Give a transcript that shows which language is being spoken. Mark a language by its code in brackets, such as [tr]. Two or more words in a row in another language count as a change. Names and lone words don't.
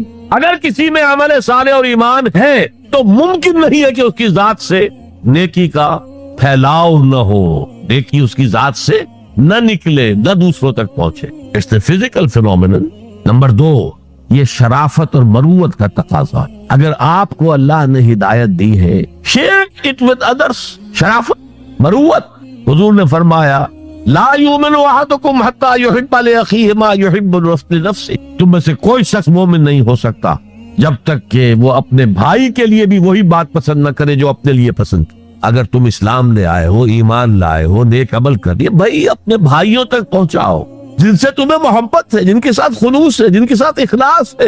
[ur] اگر کسی میں عمل صالح اور ایمان ہے تو ممکن نہیں ہے کہ اس کی ذات سے نیکی کا پھیلاؤ نہ ہو، نیکی اس کی ذات سے نہ نکلے، نہ دوسروں تک پہنچے. [en] It's a physical phenomenon. [ur] نمبر 2، یہ شرافت اور مروت کا تقاضا. اگر آپ کو اللہ نے ہدایت دی ہے، [en] share it with others. [ur] شرافت، مروت. حضور نے فرمایا [ar] لا یؤمن احدکم حتی یحب لاخیہ ما یحب لنفسہ. [ur] تم میں سے کوئی شخص مومن نہیں ہو سکتا جب تک کہ وہ اپنے بھائی کے لیے بھی وہی بات پسند نہ کرے جو اپنے لیے پسند. اگر تم اسلام لے آئے ہو، ایمان لائے ہو، نیک عمل کریے، بھائی اپنے بھائیوں تک پہنچاؤ جن سے تمہیں محبت ہے، جن کے ساتھ خلوص ہے، جن کے ساتھ اخلاص ہے.